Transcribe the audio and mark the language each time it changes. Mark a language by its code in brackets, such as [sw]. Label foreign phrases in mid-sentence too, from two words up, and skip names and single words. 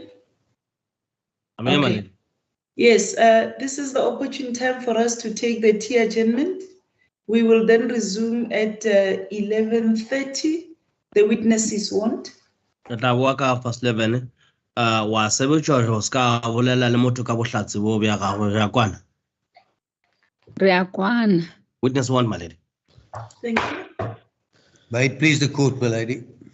[en] I'm here, my Okay. lady. Yes, this is the opportune time for us to take the tea adjournment. We will then resume at 11:30. The witnesses want. [nso] Re tla boa ka 11:30. Wa sebetsa hore o ska bolela le motho ka bohlatsi bo bja gagwe re a kwana. Re a kwana. [en] Witness one, my lady. Thank you. May it please the court, my lady.